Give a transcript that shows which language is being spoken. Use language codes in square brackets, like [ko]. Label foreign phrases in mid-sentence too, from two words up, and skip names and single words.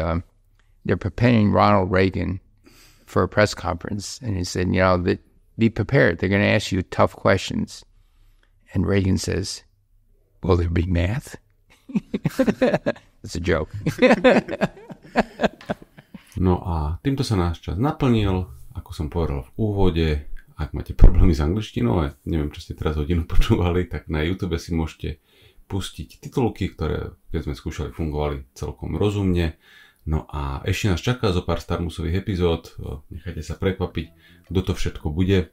[en] They're preparing Ronald Reagan for a press conference. And he said, be prepared. They're going to ask you tough questions. And Reagan says, will there be math? It's a joke. [sk] No a týmto sa náš čas naplnil, ako som povedal v úvode. Ak máte problémy s angličtinou, a neviem, čo ste teraz hodinu počúvali, tak na YouTube si môžete pustiť titulky, ktoré, keď sme skúšali, fungovali celkom rozumne. No a ešte nás čaká zo pár STARMUSových epizód, nechajte sa prekvapiť, kto to všetko bude.